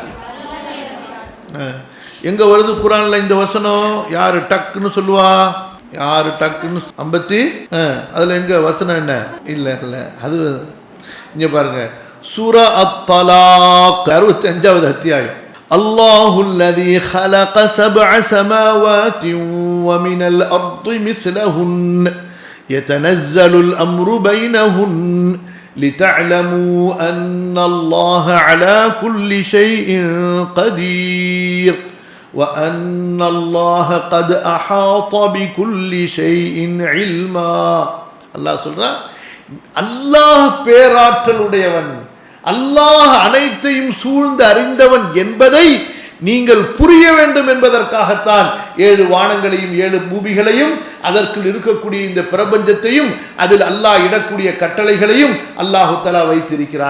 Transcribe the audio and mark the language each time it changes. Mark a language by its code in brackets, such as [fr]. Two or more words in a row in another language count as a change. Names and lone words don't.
[ta] எங்க வருது குர்ஆன்ல இந்த வசனம்? யாரு டக்குன்னு சொல்லுவா? யாரு டக்குன்னு 50 அதுல எங்க வசனம் என்ன? இல்ல இல்ல, அது இங்க பாருங்க, சூரா அத்-தலாக் 65வது அத்தியாயம். [ar] அல்லாஹுல்லதீ خلق 7 سماوات ومن الأرض مثلهن يتنزل الأمر بينهن لتعلموا أن الله على كل شيء قدير وأن الله قد أحاط بكل شيء علما. [ta] அல்லாஹ் சொல்றான், அல்லாஹ் பேராற்றலுடையவன், அல்லாஹ் அனைத்தையும் சூழ்ந்து அறிந்தவன் என்பதை நீங்கள் புரிய வேண்டும் என்பதற்காகத்தான் 7 வானங்களையும் 7 பூமிகளையும், அதற்குள் இருக்கக்கூடிய இந்த பிரபஞ்சத்தையும், அதில் அல்லாஹ் இடக்கூடிய கட்டளைகளையும் [ar] الله تعالى [ta] வைத்திருக்கிறான்.